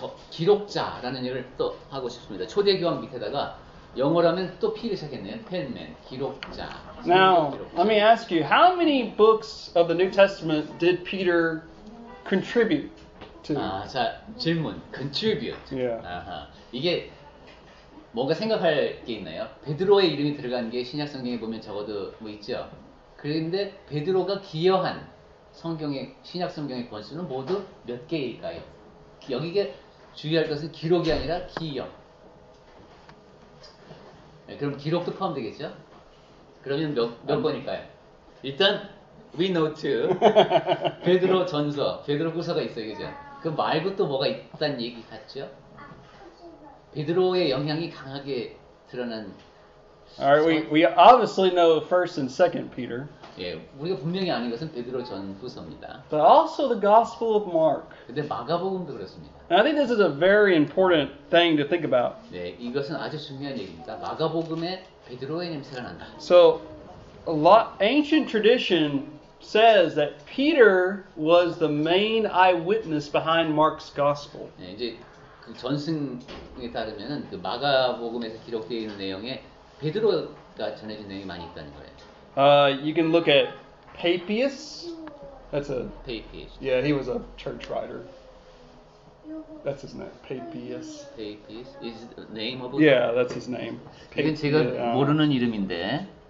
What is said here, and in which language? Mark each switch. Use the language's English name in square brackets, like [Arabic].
[Korean] 기록자라는 얘기를 또 하고 싶습니다. 초대 교황 밑에다가 영어라면 또 P를 시작했네요. 펜맨, 기록자. [English] Now, [Korean] 기록자. [English] let me ask you, how many books of the New Testament did Peter contribute to? [Korean] 자, 질문. contribute. [English] Yeah. 아하. [Korean] 이게 뭔가 생각할 게 있나요? 베드로의 이름이 들어간 게 신약 성경에 보면 적어도 뭐 있죠. 그런데 베드로가 기여한 신약 성경의 권수는 모두 몇 개일까요? 여기에 주의할 것은 기록이 아니라 기여. 네, 그럼 기록도 포함되겠죠? 그러면 몇 번일까요? 일단 [English] we know to [Korean] 베드로 전서, 베드로 후서가 있어요, 그죠? 그 말고 또 뭐가 있다는 얘기 같죠? 베드로의 영향이 강하게 드러난. [English] All right, we obviously know 1st and 2nd Peter, [Korean] 예, 우리가 분명히 아는 것은 베드로 전 후서입니다. [English] but also the Gospel of Mark. [Korean] 근데 마가복음도 그렇습니다. [English] And I think this is a very important thing to think about. [Korean] 네, 이것은 아주 중요한 얘기입니다. 마가복음에 베드로의 냄새가 난다. [English] So, ancient tradition says that Peter was the main eyewitness behind Mark's Gospel. [Korean] 네, 이제 그 전승에 따르면은 그 마가복음에서 기록되어 있는 내용에 베드로가 전해진 내용이 많이 있다는 거예요. [English] You can look at Papias. That's [Korean] 페이피스. [English] yeah, he was a church writer. That's his name, Papias. 페이피스 is the name of. Yeah, that's his name. [Korean] 이건 제가 모르는 이름인데.